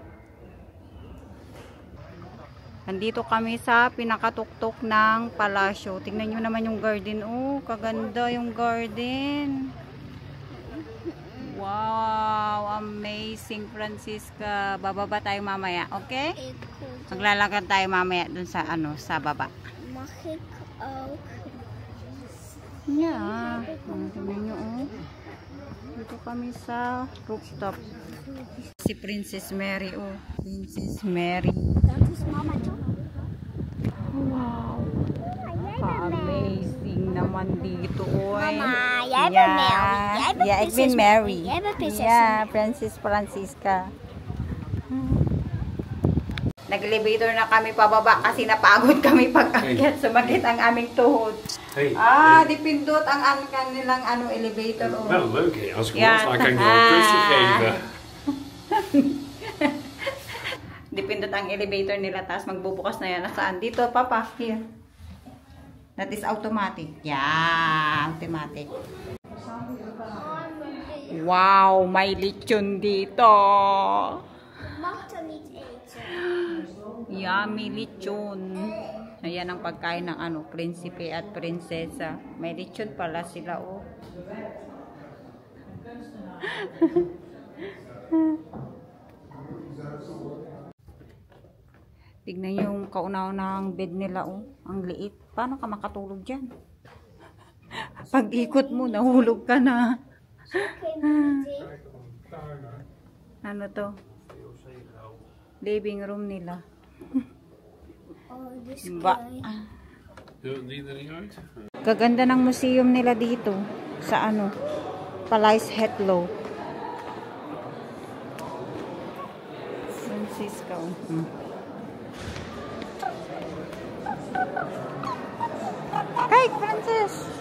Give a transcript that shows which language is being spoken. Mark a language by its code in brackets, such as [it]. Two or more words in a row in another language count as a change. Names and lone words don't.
[tl] Nandito kami sa pinakatuktok ng palasyo. Tingnan nyo naman yung garden. Oh, kaganda yung garden. [en] Wow, amazing, [tl] Francisca. Bababa tayo mamaya, okay? Maglalakad tayo mamaya dun sa ano, sa baba. [nl] Mag ik ook? [en] Yeah. [tl] Tingnan nyo, oh. Dito kami sa rooftop. Si Princess Mary, oh. Princess Mary. [nl] Dat is mama toch? [en] Wow. [tl] Ka-amazing naman dito, oy. [nl] Mama, jij bent Mary. Jij bent Ja, ik ben Prinses Mary. Jij bent Prinses Ja, Princess Francisca. [tl] Nag-elevator na kami pababa kasi napagod kami pag-akyat. Sumakit ang aming tuhod. [en] Hey, [tl] Dipindot ang kanilang elevator. Oh. [nl] wel leuk hè. Als ik Ja. los, dan kan ik nog een kusje geven. [tl] Dipindot ang elevator nila. Tapos magbubukas na yan. Nasaan? Dito, Papa. [en] Here. That is automatic. Yeah, [tl] automatic. Wow, may lechon dito. [nl] Mag er niet eten. [en] Yummy lechon. [tl] Ayan ang pagkain ng prinsipe at prinsesa. May lechon pala sila, oh. Tignan yung kauna-unahang bed nila, oh. Ang liit. Paano ka makatulog dyan? Pag ikot mo, nahulog ka na. Ano to? Living room nila. [nl] Oh, dus Doe die er niet uit? [tl] Gaganda ng museum nila dito sa Palais Hetlow. Francisco. [en] Hey, Francis!